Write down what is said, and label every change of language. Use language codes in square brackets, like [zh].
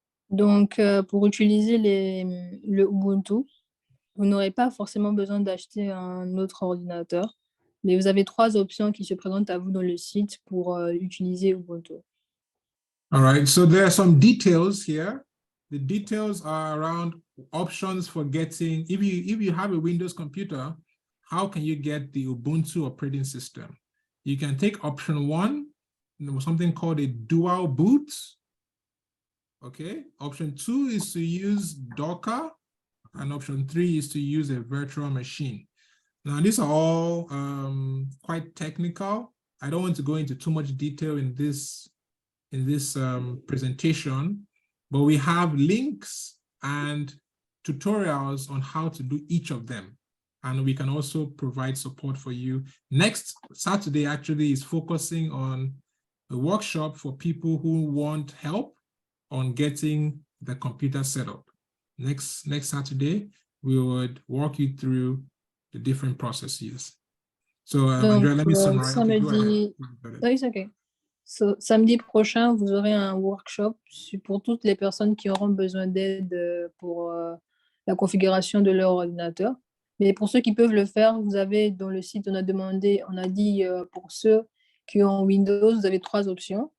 [fr] Donc, pour utiliser le Ubuntu, vous n'aurez pas forcément besoin d'acheter un autre ordinateur, mais vous avez 3 options qui se présentent à vous dans le site pour utiliser Ubuntu. [en] All right, so there are some details here. The details are around options for getting, if you have a Windows computer, how can you get the Ubuntu operating system? You can take option 1, something called a dual boot. Okay, option 2 is to use Docker, and option 3 is to use a virtual machine. Now, these are all quite technical. I don't want to go into too much detail in this presentation, but we have links and tutorials on how to do each of them. And we can also provide support for you. Next Saturday actually is focusing on a workshop for people who want help on getting the computer set up. Next Saturday, we would walk you through the different processes. So Andrea, let me summarize. [fr] Samedi, oui, c'est okay. So, samedi prochain, vous aurez un workshop pour toutes les personnes qui auront besoin d'aide pour la configuration de leur ordinateur. Mais pour ceux qui peuvent le faire, vous avez dans le site, on a dit pour ceux qui ont Windows, vous avez 3 options.